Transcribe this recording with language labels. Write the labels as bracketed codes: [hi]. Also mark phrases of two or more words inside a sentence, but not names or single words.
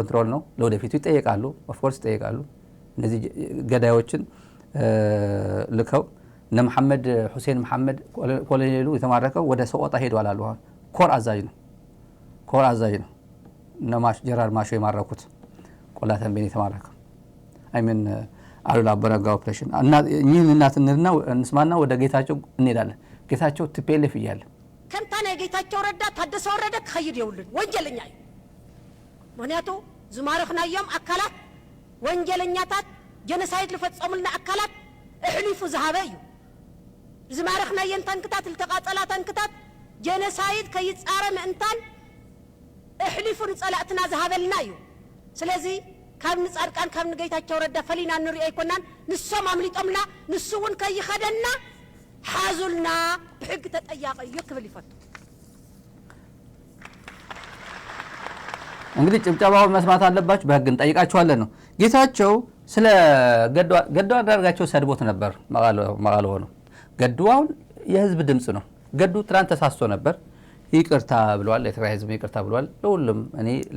[am] ኮንትሮል ነው። ለወደፊቱ ይጠየቃሉ፣ [en] of course [am] ይጠየቃሉ። እነዚህ ገዳዮችን ልከው እነ መሐመድ ሁሴን መሐመድ ኮሎኔሉ የተማረከው ወደ ሰቆጣ ሄዷል አሉ። አሁን ኮር አዛዥ ነው እነ ጀነራል ማሾ የማረኩት ቆላ ተንቤን የተማረከው አይምን አሉላ አበረጋ ኦፕሬሽን እና እኚህን እናትና እንስማና ወደ ጌታቸው እንሄዳለን። ጌታቸው ቲፒኤልኤፍ እያለ [ti] ከምታና ጌታቸው ረዳ ታደሰ ወረደ ከይድ ይውልን ወንጀለኛ እዩ ምክንያቱ ዝማረኽናዮም አካላት ወንጀለኛታት ጀነሳይድ ልፈጸሙልና አካላት እሕሊፉ ዝሃበ እዩ ዝማረኽናየን ታንክታት ልተቃጸላ ታንክታት ጀነሳይድ ከይጻረ ምእንታን እሕሊፉ ንጸላእትና ዝሃበልና እዩ ስለዚ ካብ ንጻድቃን ካብ ንጌታቸው ረዳ ፈሊና ንሪኦ ይኮናን ንሶም አምሊጦምና ንሱውን ከይኸደና ሓዙልና ብሕግ ተጠያቂ እዩ ክብል ይፈቱ። [am] እንግዲህ ጭብጨባውን መስማት አለባችሁ። በህግ እንጠይቃችኋለን ነው። ጌታቸው ስለ ገዱ አንዳርጋቸው ሰድቦት ነበር መቃለ ሆነው። ገዱ አሁን የህዝብ ድምጽ ነው። ገዱ ትናንት ተሳስቶ ነበር፣ ይቅርታ ብሏል። የትግራይ ህዝብ ይቅርታ ብሏል። ለሁሉም እኔ